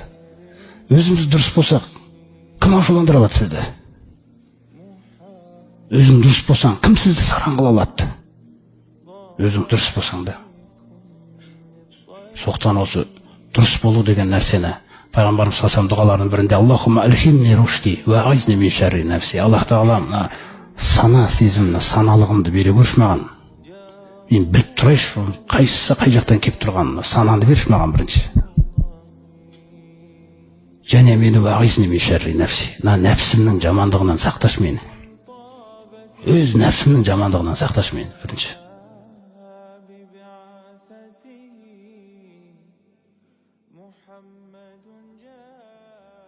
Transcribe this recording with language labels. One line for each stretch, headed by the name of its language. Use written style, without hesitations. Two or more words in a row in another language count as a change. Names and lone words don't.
Kazakh: Өзіміз дұрыс болсақ, кім ашуландыра алады сізді? Өзің дұрыс болсаң, кім сізді сараң қыла алады? Өзің дұрыс болсаң да. Соқтан осы дұрыс болу деген нәрсені пайғамбарымыз салам дұғаларының бірінде
Arabic: اللهم ألهمني رشدي وأعذني من شر نفسي.
Kazakh: Аллах Тағала мына сана сезімні, саналығымды бере көрші маған. Мен біліп тұрайшы, қайсысы қай жақтан кеп тұрғанын, сананы берші маған бірінші. Және мені
Arabic: وأعذني من شر نفسي.
Kazakh: Нәпсімнің жамандығынан сақташы мені. Өз нәпсімнің жамандығынан сақташы мені бірінші.
Arabic: محمد جاء